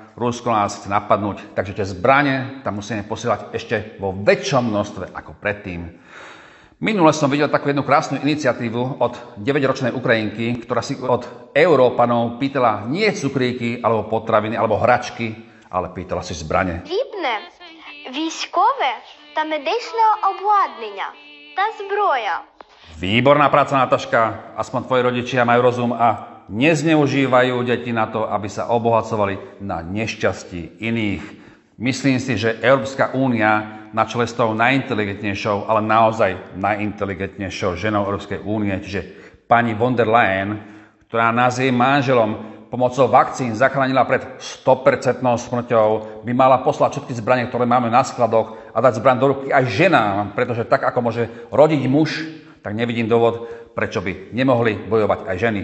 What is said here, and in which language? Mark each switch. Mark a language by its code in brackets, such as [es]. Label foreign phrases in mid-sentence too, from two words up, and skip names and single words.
[sk] Rusko nás chce napadnúť, takže tie zbrane tam musíme posielať ešte vo väčšom množstve ako predtým. Minule som videl takú jednu krásnu iniciatívu od 9-ročnej Ukrajinky, ktorá si od Európanov pýtala nie cukríky, alebo potraviny, alebo hračky, ale pýtala si zbrane. [uk] Потрібне військове та медичне обладнання та зброя. [sk] Výborná práca, Nataška. Aspoň tvoji rodičia majú rozum a nezneužívajú deti na to, aby sa obohacovali na nešťastí iných. Myslím si, že Európska únia na čele s tou najinteligentnejšou, ale naozaj najinteligentnejšou ženou Európskej únie, čiže pani von der Leyen, ktorá nás jej manželom pomocou vakcín zachránila pred 100% smrťou, by mala poslať všetky zbrane, ktoré máme na skladoch a dať zbraň do ruky aj ženám, pretože tak ako môže rodiť muž, tak nevidím dôvod, prečo by nemohli bojovať aj ženy.